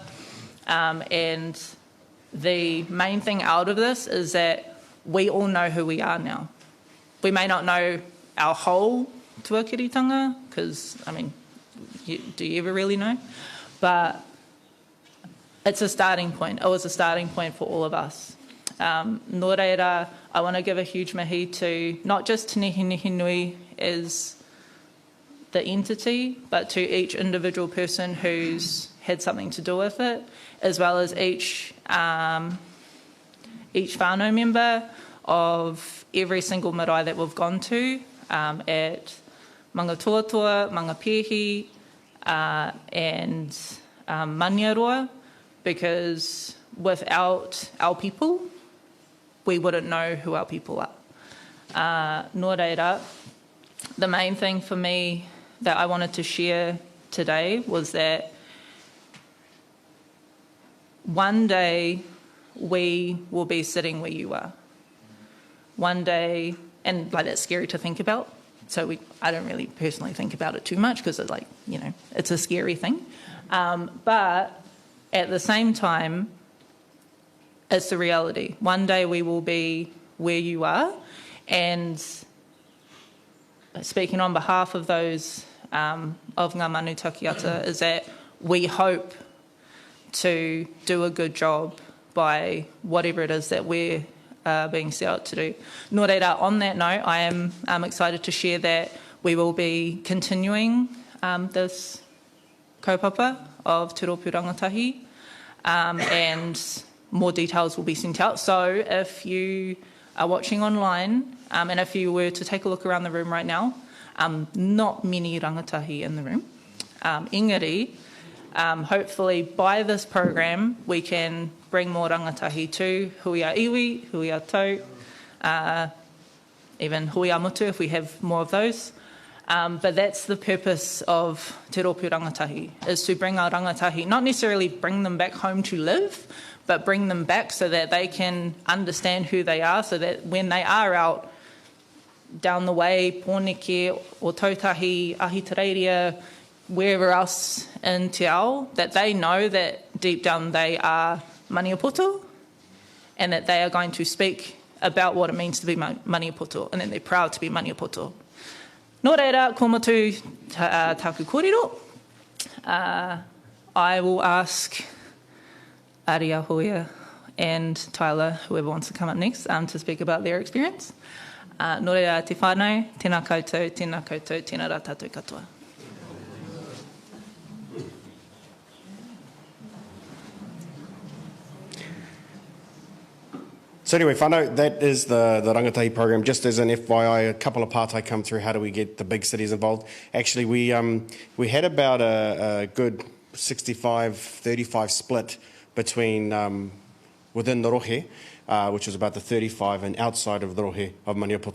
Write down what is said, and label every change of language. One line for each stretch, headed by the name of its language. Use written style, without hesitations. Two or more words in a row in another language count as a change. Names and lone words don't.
English: And the main thing out of this is that we all know who we are now. We may not know our whole tuakiritanga, because, do you ever really know? But it's a starting point. It was a starting point for all of us.
Māori: Nō reira,
English: I want to give a huge mihi to not just Te Nehenehenui as the entity, but to each individual person who's had something to do with it, as well as each each whānau member of every single marae that we've gone to at Manga Tuatua, Manga Pēhi, and Maniaroa, because without our people, we wouldn't know who our people are.
Māori: Nō reira,
English: the main thing for me that I wanted to share today was that one day we will be sitting where you are. One day, and like that's scary to think about, so I don't really personally think about it too much because it's like, you know, it's a scary thing. But at the same time, it's the reality. One day we will be where you are, and speaking on behalf of those of
Māori: ngā manu takiata
English: is that we hope to do a good job by whatever it is that we're being set out to do.
Māori: Nō reira,
English: on that note, I am excited to share that we will be continuing this kaupapa of
Māori: Te Rōpū Rangatahi,
English: and more details will be sent out. So if you are watching online, and if you were to take a look around the room right now, not many rangatahi in the room. Engari, hopefully by this program we can bring more rangatahi to
Māori: hui ā-Iwi, hui ā-Tau, even hui ā-Mutu
English: if we have more of those. But that's the purpose of
Māori: Te Rōpū Rangatahi,
English: is to bring our rangatahi, not necessarily bring them back home to live, but bring them back so that they can understand who they are, so that when they are out down the way, Pōneke or Tautahi, Ahitereiria, wherever else in
Māori: Te Ao,
English: that they know that deep down they are maniapoto, and that they are going to speak about what it means to be maniapoto, and that they're proud to be maniapoto.
Māori: Nō reira, ko motu tāku kōrero.
English: I will ask Aria Hoia and Tyler, whoever wants to come up next, to speak about their experience.
Māori: Nō reira, te whānau, tēnā koutou, tēnā rā tātou katoa.
English: So anyway, whānau, that is the rangatahi program. Just as an FYI, a couple of parts I come through, how do we get the big cities involved? Actually, we had about a good 65-35 split between within the rohe, which was about the 35, and outside of the rohe of Maniapoto.